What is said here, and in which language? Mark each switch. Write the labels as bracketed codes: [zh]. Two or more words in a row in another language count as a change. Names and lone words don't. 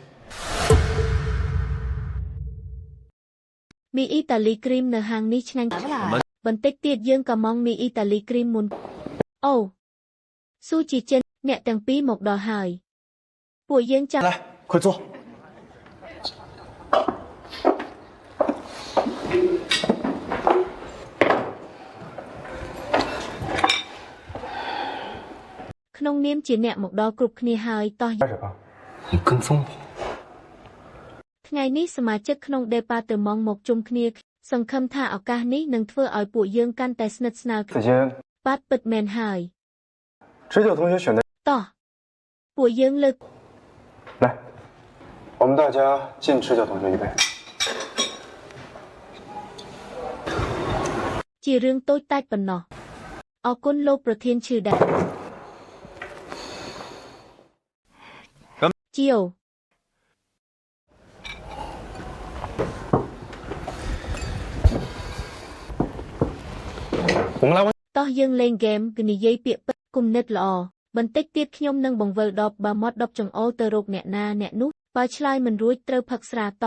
[km] មីអ៊ីតាលីគ្រីមនៅហាងនេះឆ្ងាញ់បន្តិចទៀតយើងក៏មកមីអ៊ីតាលីគ្រីមមុនអូស៊ូជីចិនអ្នកទាំងពីរមកដល់ហើយពួកយើងចាំ [zh] 来快坐 [km] ក្នុងនាមជាអ្នកមកដល់គ្រប់គ្នាហើយតោះ [zh] 你跟踪我 [km] ថ្ងៃនេះសមាជិកក្នុងដេប៉ាតឺម៉ង់មកជុំគ្នាសង្ឃឹមថាឱកាសនេះនឹងធ្វើឲ្យពួកយើងកាន់តែស្និទ្ធស្នាលបាទពិតមែនហើយ [zh] 直九同学选的 [km] តោះពួកយើងលើក [zh] 来我们大家敬直九同学一杯 [km] ជារឿងតូចតាចប៉ុណ្ណោះអរគុណលោកប្រធានឈឺដែរជាវតោះយើងលេងហ្គេមគឺនិយាយពាក្យពិតគំនិតល្អបន្តិចទៀតខ្ញុំនឹងបង្វិលដបបើមាត់ដបចង្អុលទៅរកអ្នកណាអ្នកនោះបើឆ្លើយមិនរួចត្រូវផឹកស្រាត